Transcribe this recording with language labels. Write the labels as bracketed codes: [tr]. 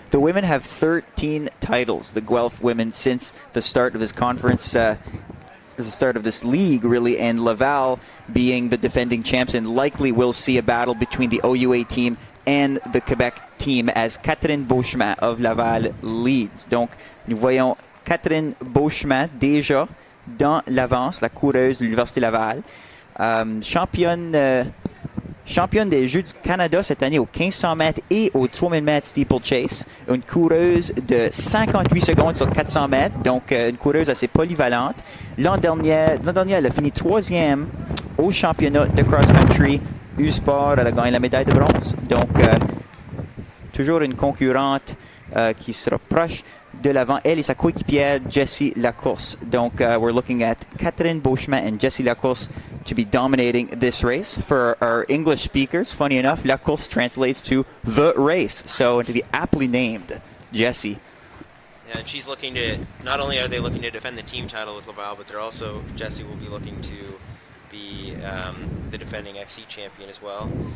[en] The women have 13 titles, the Guelph women, since the start of this conference, the start of this league, really, and Laval being the defending champs, and likely we'll see a battle between the OUA team and the Quebec team as Catherine Beauchemin of Laval leads. [fr] Donc, nous voyons Catherine Beauchemin déjà dans l'avance, la coureuse de l'Université Laval. Championne des Jeux du Canada cette année aux 1500 mètres et aux 3000 mètres steeplechase. Une coureuse de 58 secondes sur 400 mètres, donc une coureuse assez polyvalente. L'an dernier, elle a fini 3e au championnat de cross-country U-Sport. Elle a gagné la médaille de bronze. Donc, toujours une concurrente qui se rapproche de l'avant. Elle et sa coéquipière Jessie Lacourse. [en] Donc, we're looking at Catherine Beauchemin and Jessie Lacourse to be dominating this race. For our English speakers, funny enough, Lacourse translates to the race. So, to be aptly named Jessie. Yeah, and she's looking to, not only are they looking to defend the team title with Laval, but they're also, Jessie will be looking to be the defending XC champion as well.